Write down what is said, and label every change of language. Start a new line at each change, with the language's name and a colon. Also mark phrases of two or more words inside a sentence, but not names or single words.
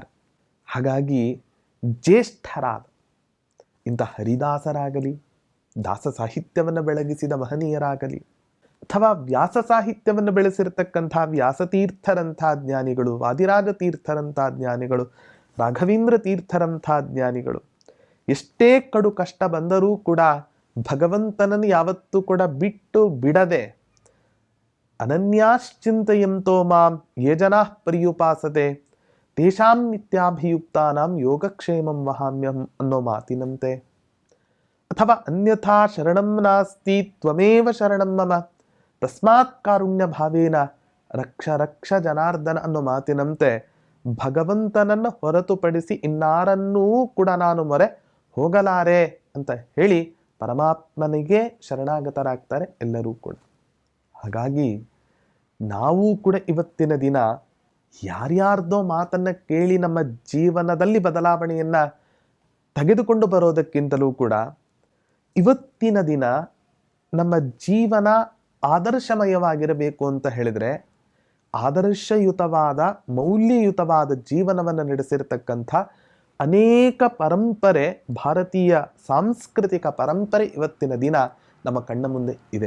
Kannada: ಹಾಗಾಗಿ ಜ್ಯೇಷ್ಠರಾದ ಇಂಥ ಹರಿದಾಸರಾಗಲಿ, ದಾಸ ಸಾಹಿತ್ಯವನ್ನು ಬೆಳಗಿಸಿದ ಮಹನೀಯರಾಗಲಿ, ಅಥವಾ ವ್ಯಾಸ ಸಾಹಿತ್ಯವನ್ನು ಬೆಳೆಸಿರ್ತಕ್ಕಂಥ ವ್ಯಾಸತೀರ್ಥರಂಥ ಜ್ಞಾನಿಗಳು, ವಾದಿರಾಜ ತೀರ್ಥರಂಥ ಜ್ಞಾನಿಗಳು, ರಾಘವೇಂದ್ರ ತೀರ್ಥರಂಥ ಜ್ಞಾನಿಗಳು, ಎಷ್ಟೇ ಕಡು ಕಷ್ಟ ಬಂದರೂ ಕೂಡ ಭಗವಂತನನ್ನು ಯಾವತ್ತೂ ಕೂಡ ಬಿಟ್ಟು ಬಿಡದೆ
Sanskrit: ಅನನ್ಯಾಶ್ಚಿಂತಯಂತೋ ಮಾಂ ಯೇ ಜನಾಃ ಪರ್ಯುಪಾಸತೆ ತೇಷಾಂ ನಿತ್ಯಾಭಿಯುಕ್ತಾನಾಂ ಯೋಗಕ್ಷೇಮಂ ವಹಾಮ್ಯಹಂ
Kannada: ಅನ್ನೋ ಮಾತಿನಂತೆ, ಅಥವಾ
Sanskrit: ಅನ್ಯಥಾ ಶರಣಂ ನಾಸ್ತಿ ತ್ವಮೇವ ಶರಣಂ ಮಮ ತಸ್ಮಾತ್ ಕಾರುಣ್ಯ ಭಾವೇನ ರಕ್ಷ ರಕ್ಷ ಜನಾರ್ದನ
Kannada: ಅನ್ನೋ ಮಾತಿನಂತೆ ಭಗವಂತನನ್ನು ಹೊರತುಪಡಿಸಿ ಇನ್ನಾರನ್ನೂ ಕೂಡ ನಾನು ಮೊರೆ ಹೋಗಲಾರೆ ಅಂತ ಹೇಳಿ ಪರಮಾತ್ಮನಿಗೆ ಶರಣಾಗತರಾಗ್ತಾರೆ ಎಲ್ಲರೂ ಕೂಡ. ಹಾಗಾಗಿ ನಾವು ಕೂಡ ಇವತ್ತಿನ ದಿನ ಯಾರ್ಯಾರ್ದೋ ಮಾತನ್ನ ಕೇಳಿ ನಮ್ಮ ಜೀವನದಲ್ಲಿ ಬದಲಾವಣೆಯನ್ನ ತೆಗೆದುಕೊಂಡು ಬರೋದಕ್ಕಿಂತಲೂ ಕೂಡ ಇವತ್ತಿನ ದಿನ ನಮ್ಮ ಜೀವನ ಆದರ್ಶಮಯವಾಗಿರಬೇಕು ಅಂತ ಹೇಳಿದ್ರೆ ಆದರ್ಶಯುತವಾದ ಮೌಲ್ಯಯುತವಾದ ಜೀವನವನ್ನು ನಡೆಸಿರ್ತಕ್ಕಂಥ ಅನೇಕ ಪರಂಪರೆ, ಭಾರತೀಯ ಸಾಂಸ್ಕೃತಿಕ ಪರಂಪರೆ ಇವತ್ತಿನ ದಿನ ನಮ್ಮ ಕಣ್ಣ ಮುಂದೆ ಇದೆ.